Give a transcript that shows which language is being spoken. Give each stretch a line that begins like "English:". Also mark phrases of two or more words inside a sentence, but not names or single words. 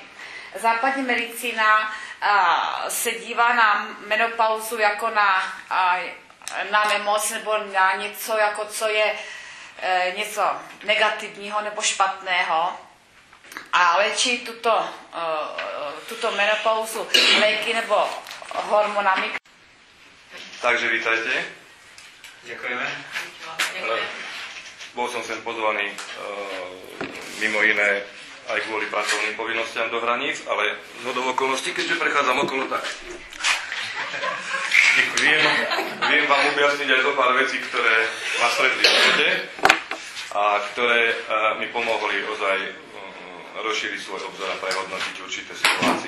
Czech: Západní medicína se dívá na menopauzu jako na nemoc nebo na něco, jako co je něco negativního nebo špatného a léčí tuto menopauzu léky nebo hormonami.
Slovak: Takže vítajte. Ďakujeme. Bol som sem pozvaný mimo iné aj kvôli pracovným povinnostiam do hraníc, ale zhodou okolností, keďže prechádzam okolo, tak viem vám objasniť aj zo pár vecí, ktoré ma stretli v živote a ktoré mi pomohli ozaj rozšíriť svoj obzor a prehodnotiť určité situácie.